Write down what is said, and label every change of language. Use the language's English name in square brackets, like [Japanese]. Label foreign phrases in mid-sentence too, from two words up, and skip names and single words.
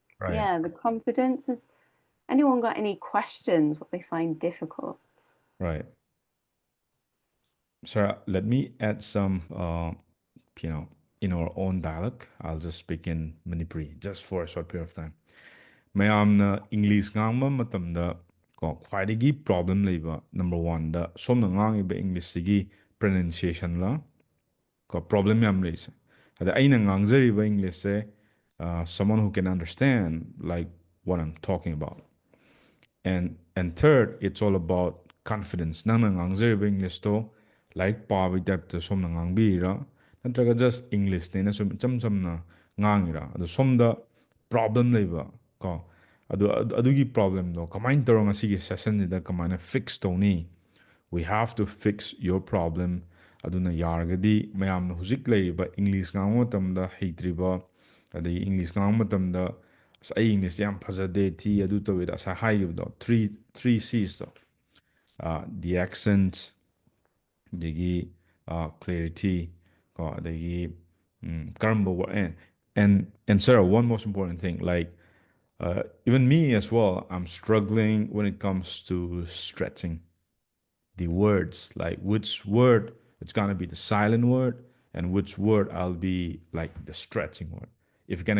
[English] right, Yeah, the confidence. Has anyone got any questions what they find difficult? right. Sarah, let me add some you know in our own dialect. I'll just speak in Manipuri just for a short period of time. [Manipuri] ꯃꯌꯥꯝꯅ English ꯉꯥꯡꯕ ꯃꯇꯝꯗ ꯈ꯭ꯋꯥꯏꯗꯒꯤ problem ꯂꯩꯕ [English] number one [Manipuri] ꯗ ꯁꯣꯝꯅ ꯉꯥꯡꯉꯤꯕ Englishꯁꯤꯒꯤ pronunciation ला problem ꯌꯥꯝ ꯂꯩꯁꯦ ꯑꯗ ꯑꯩꯅ ꯉꯥꯡꯖꯔꯤꯕ Englishꯁꯦ [English] someone who can understand like what I'm talking about, and And third, it's all about confidence. [Manipuri] Nangna ngangjariba English to like paabi type to somna ngangbira natraga just English ne na sum cham chamna ngangira adu somda problem leiba ko adugi problem do kamain torong asigi session ni da kamaina fix toni. [English] We have to fix your problem. [Manipuri] Aduna yargadi mayamna huzik leiba English ngangmo tamda heitriba adi English ngangmo tamda as ai English yam phajade thi adu to wida sa haibdo [English] three C's do the accent the clarity ko the karamba and Sarah, one most important thing, like even me as well, I'm struggling when it comes to stretching the words, like which word it's gonna be the silent word and which word I'll be like the stretching word. If you can